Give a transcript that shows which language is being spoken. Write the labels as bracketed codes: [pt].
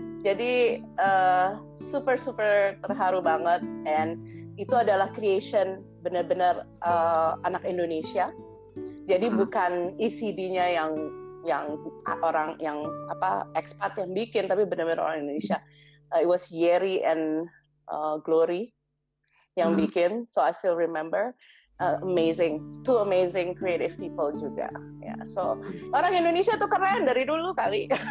[id] Jadi super terharu banget, and itu adalah creation benar-benar anak Indonesia. Jadi bukan ECD-nya yang orang yang expat yang bikin, tapi benar-benar orang Indonesia. [en] It was Yeri and Glory [id] yang bikin, [en] so I still remember. Two amazing creative people juga. [id] So orang Indonesia tuh keren dari dulu kali.